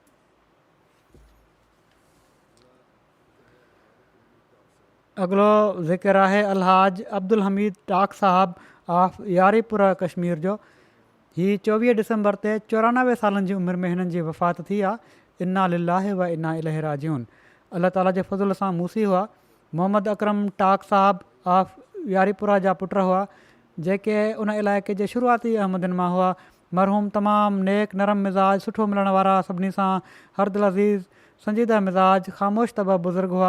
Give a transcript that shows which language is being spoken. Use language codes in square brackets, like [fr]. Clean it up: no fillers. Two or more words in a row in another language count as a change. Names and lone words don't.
[sd] अॻिलो ज़िक्र आहे अलहाज अब्दुल हमीद टाक साहब ऑफ यारीपुरा कश्मीर जो। हीअ 24 डिसंबर ते 94 सालनि जी उमिरि में हिननि जी वफ़ात थी आहे। [ar] إنا لله وإنا إليه راجعون. [sd] अलाह ताला जे फज़ल सां मूसी हुआ। मोहम्मद अकरम टाक साहब ऑफ यारीपुरा जा पुट हुआ जेके उन इलाइक़े जे शुरूआती अहमदनि मां हुआ। मरहूम तमामु नेक नरम मिज़ाज, सुठो मिलण वारा, सभिनी सां हरदिल अज़ीज़, संजीदा मिज़ाज, ख़ामोश तबा बुज़ुर्ग हुआ।